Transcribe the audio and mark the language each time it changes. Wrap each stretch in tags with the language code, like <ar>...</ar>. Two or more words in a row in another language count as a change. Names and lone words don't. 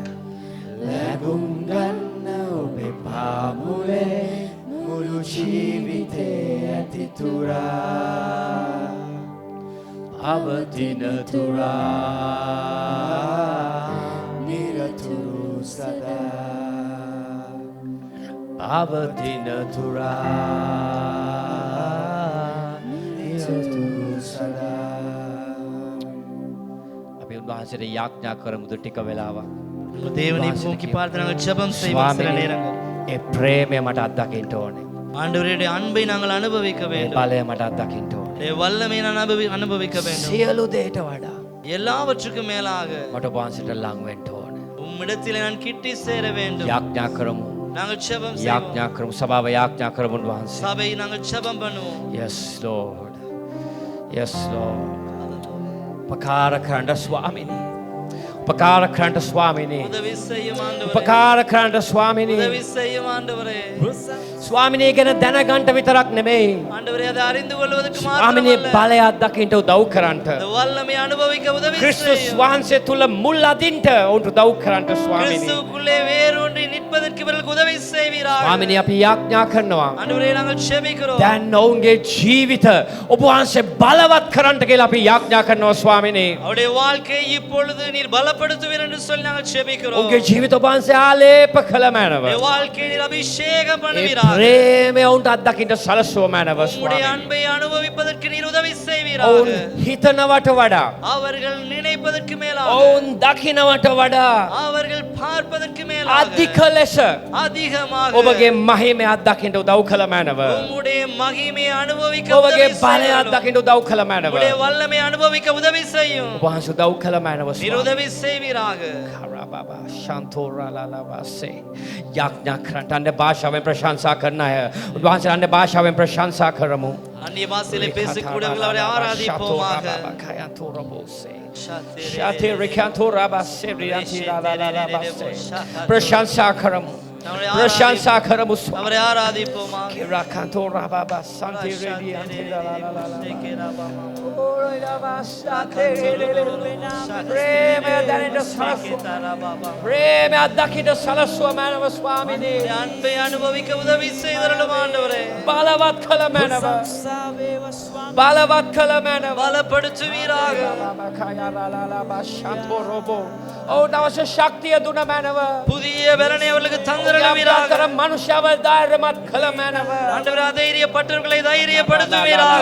<si>ලැබුම් ගන්න ඔබේ පාමුලේ මුළු ජීවිතේ ඇති තුරා පවතින තුරා නිරතුරු සදා පවතින තුරා නිරතුරු සදා. අපි උන්වහන්සේට යාඥා කරමුද ටික වෙලාවක්.</si> <ta>தேவனை நோக்கி பார்த்து நாங்கள் ஜெபம் செய்வோம் சில நேரங்கள்.</ta> <si>ඒ ප්‍රේමය මට අත්දකින්න ඕනේ.</si> <ta>ஆண்டவருடைய அன்பை நாங்கள் அனுபவிக்க</ta> <si>ඒ</si> <ta>வேண்டும்.</ta> <si>බලය මට අත්දකින්න ඕනේ.</si> <ta>உடைய வல்லமை நான் அனுபவிக்க வேண்டும்.</ta> <si>සියලු දේට වඩා</si> <ta>எல்லாவற்றுக்கும் மேலாக</ta> <si>මට වහන්සේට ලං වෙන්න ඕනේ.</si> <ta>உம்மிடத்தில் நான் கிட்டி சேர வேண்டும்.</ta> <si>යාඥා කරමු.</si> <ta>நாங்கள் ஜெபம் செய்வோம்.</ta> <si>යාඥා කරමු. සභාව යාඥා කරමු උන්වහන්සේ.</si> <ta>சபை நாங்கள் ஜெபம் பண்ணுவோம்.</ta> <en>Yes Lord. Yes Lord.</en> <si>උපකාර කරන්න ස්වාමිනේ. උපකාර කරන්න ස්වාමිනේ.</si> <ta>உதவி செய்யும் ஆண்டவரே.</ta> <si>උපකාර කරන්න ස්වාමිනේ.</si> <ta>உதவி செய்யும் ஆண்டவரே.</ta> <si>ස්වාමිනේ ගැන දැනගන්න විතරක් නෙමෙයි.</si> <ta>ஆண்டவரே அதை அறிந்து கொள்வதற்கு</ta> <si>ස්වාමිනේ</si> <ta>மாத்திரமல்ல.</ta> <si>බලය අත්දකින්න උදව් කරන්න.</si> <ta>இந்த வல்லமை அனுபவிக்க உதவி</ta> <si>ක්‍රිස්තුස්</si> <ta>செய்யும்.</ta> <si>වහන්සේ තුල මුල් අදින්ට උන්ට උදව් කරන්න ස්වාමිනේ.</si> <ta>கிறிஸ்துவுக்குள்ளே வேரூன்றி நிற்பதற்கு இவர்களுக்கு உதவி செய்வீராக.</ta> <si>ස්වාමිනේ අපි යාඥා කරනවා.</si> <ta>ஆண்டவரே நாங்கள் ஜெபிக்கிறோம்.</ta> <si>දැන් ඔවුන්ගේ ජීවිත ඔබ වහන්සේ බලවත් කරන්න කියලා අපි යාඥා කරනවා ස්වාමිනේ.</si> <ta>அவருடைய வாழ்க்கையை இப்பொழுது நீர் பலப்படுத்துவீர் என்று சொல்லி நாங்கள் ஜெபிக்கிறோம்.</ta> <si>ඔවුන්ගේ ජීවිත ඔබ වහන්සේ ආලේප කළ මැනව.</si> <ta>அவருடைய வாழ்க்கையை நீர் அபிஷேகம்</ta> <si>ඒ</si> <ta>பண்ணுவீராக.</ta> <si>ප්‍රේමය ඔවුන්ට අත්දකින්න සලසුව මැනව</si> <ta>உம்முடைய</ta> <si>ස්වාමිනේ.</si> <ta>அன்பை அனுபவிப்பதற்கு நீர் உதவி</ta> <si>ඔවුන්</si> <ta>செய்வீராக.</ta> <si>හිතනවට වඩා</si> <ta>அவர்கள் நினைப்பதற்கு மேலாக</ta> <si>ඔවුන් දකිනවට වඩා</si> <ta>அவர்கள் பார்ப்பதற்கு மேலாக</ta> <si>අධික ලෙස</si> <ta>அதிகமாக</ta> <si>ඔබගේ මහිමය අත්දකින්න උදව් කළ මැනව.</si> <ta>உம்முடைய மகிமையை அனுபவிக்க</ta> <si>ඔබගේ</si> <ta>உதவி</ta> <si>බලය</si> <ta>செய்யும்.</ta> <si>අත්දකින්න උදව් කළ මැනව.</si> <ta>உம்முடைய வல்லமை அனுபவிக்க உதவி செய்யும்.</ta> <si>ඔබ වහන්සේ උදව් කළ මැනව</si> <ta>நீர்</ta> <si>ස්වාමිනේ.</si> <ta>உதவி செய்வீராக. කරබබා ශාන්තෝරාලාලාවාසේ</ta> <si>යාඥා කරන්න අන්‍ය භාෂාවෙන් ප්‍රශංසා කරන අය උන්වහන්සේ අන්‍ය භාෂාවෙන් ප්‍රශංසා කරමු.</si> <ta>அந்நிய பாஷையிலே பேசக்கூடியவர்கள் அவரை ஆராதிப்போமாக. ශාතේ රිකන්තෝරාබාසේ රියන්තිලාලාලාවාසේ</ta> <si>ප්‍රශංසා කරමු. ප්‍රශංසා කරමු.</si> <ta>அவரை ஆராதிப்போமாக. රකන්තෝරාබා සන්ති රියන්තිලාලාලාලා</ta> <si>ප්‍රේමය දැනෙන්න සලස්ව. ප්‍රේමය අත්දකින්න සලස්ව මැනව ස්වාමිනේ.</si> <ta>உம்முடைய அன்பை அனுபவிக்க உதவி செய்தருளும் ஆண்டவரே.</ta> <si>බලවත් කළ මැනව. බලවත් කළ මැනව.</si> <ta>பலப்படுத்துவீராக.</ta> <si>ඔවුන්ට අවශ්‍ය ශක්තිය දුන මැනව.</si> <ta>புதிய பலனை அவர்களுக்கு தந்தருளுவீராக.</ta> <si>අතර මනුෂ්‍යව ධෛර්යමත් කළ මැනව.</si> <ta>ஆண்டவரே தைரியப்பட்டவர்களை தைரியப்படுத்துவீராக.</ta>